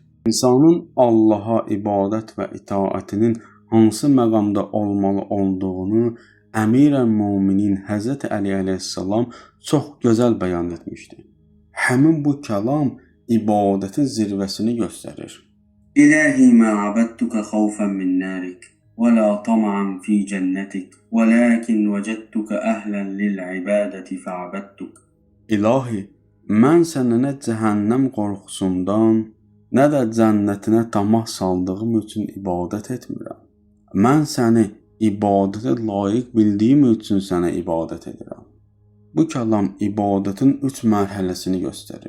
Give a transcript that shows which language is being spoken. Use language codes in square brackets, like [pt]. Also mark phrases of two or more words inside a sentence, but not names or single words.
[az] İnsanın Allaha ibadət və itaətinin hansı məqamda olmalı olduğunu Əmir-əl-Müminin Həzrət Əli əleyhissalam çox gözəl bəyan etmişdi. Həmin bu kəlam ibadətin zirvəsini göstərir. [ar] إلهي ما عبدتك خوفا من نارك ولا طمعا في جنتك ولكن وجدتك أهلا للعبادة فعبدتك. [az] İlahi, mən sənə nə cəhənnəm qorxusundan, nə də cənnətinə tamah saldığım üçün ibadət etmirəm. Mən səni ibadətə layiq bildiyim üçün sənə ibadət edirəm. Bu kəlam ibadətin 3 mərhələsini göstərir.